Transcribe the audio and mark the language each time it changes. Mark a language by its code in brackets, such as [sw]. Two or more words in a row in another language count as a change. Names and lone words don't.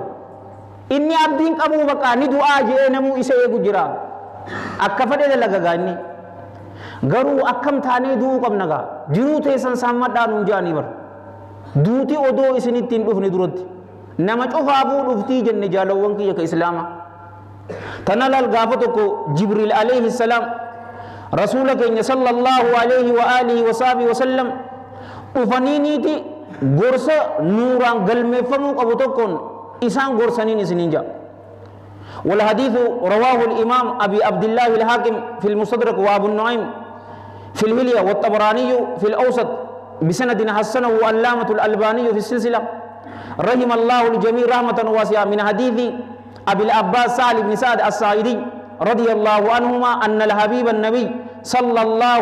[om] inni abdiin qabuu baqa ni du'aa je'ee namuu isa eegu jira akka fedhe dalagagaa inni garuu akkam taanee du'uu qabna gaa jiruu teessan saammadhaa nuun ja'anii bar duuti odoo isinitti hin dhufne duratti nama cufaafuu dhuftii jenne jaalawwan kiyya ka islaama tana laal gaafa tokko [ar] جبريل عليه السلام [om] rasuula keenya [ar] صلى الله عليه وعلى آله وصحبه وسلم [om] dhufaniiniiti gorsa nuuraan galmeeffamuu qabu tokkoon isaan gorsaniin isiniin ja'a [ar] والحديث رواه الإمام أبي عبد الله الحاكم في المستدرك وأبو النعيم في الهلية والطبراني في الأوسط بسند حسنه علامة الألباني في السلسلة رحم الله الجميع رحمة واسعة من حديث أبي العباس سهل بن سعد الساعدي رضي الله عنهما أن الحبيب النبي صلى الله